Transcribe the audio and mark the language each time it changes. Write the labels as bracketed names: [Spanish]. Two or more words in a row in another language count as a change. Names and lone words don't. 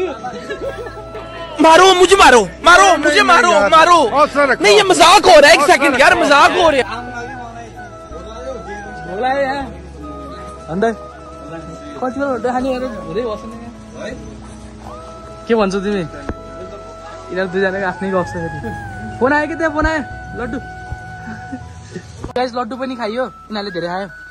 [Hindi] मारो मुझे मारो नहीं ये मजाक हो रहा है एक सेकंड यार मजाक हो रहा है [Nepali] होला यहाँ अन्त कति बेला लड्डु खाने हुँदै बस्नु के भन्छौ तिमी यिनीहरू दुईजनाको आफ्नै गफ छ फेरि फोन आयो कि त्यहाँ फोन आयो लड्डु गाइस लड्डु पनि खाइयो यिनीहरूले धेरै खायो